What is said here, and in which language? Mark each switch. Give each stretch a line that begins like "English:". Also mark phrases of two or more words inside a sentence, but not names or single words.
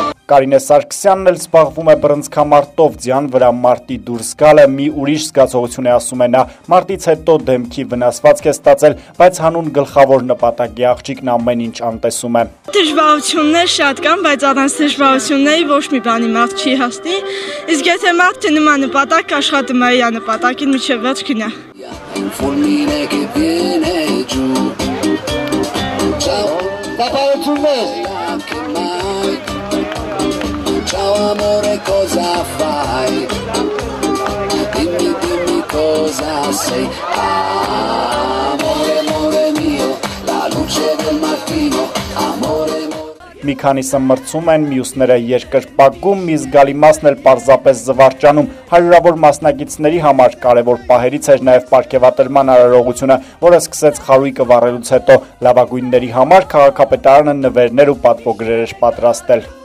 Armenian: Կարինե Սարգսյանն էլ զբաղվում է բռնցքամարտով, ձյան վրա մարտի դուրս գալը մի ուրիշ զգացողություն է, ասում է նա։ Մարտից հետո դեմքի վնասվածք է ստացել, բայց հանուն գլխավոր նպատակի աղջիկն ամեն ինչ անտեսում է։ Դժվարություններ շատ կան, բայց առանց դժվարությունների ոչ մի բանի մարդ չի հասնի։ Իսկ եթե մարդը նման նպատակ աշխատում է իր նպատակին, մինչև վերջ գնա։
Italian: Ciao amore, cosa fai? Dimmi cosa sei. Amore, amore mio, la luce del mattino. Amore,
Armenian: Մի քանիսը մրցում են, մյուսները երկրպագում, մի զգալի մասն էլ պարզապես զվարճանում։ Հարյուրավոր մասնակիցների համար կարևոր պահերից էր նաև պարգևատրման արարողությունը, որը սկսեց խարույկը վառելուց հետո։ Լավագույնների համար քաղաքապետարանը նվերներ ու պատվոգրեր էր պատրաստել։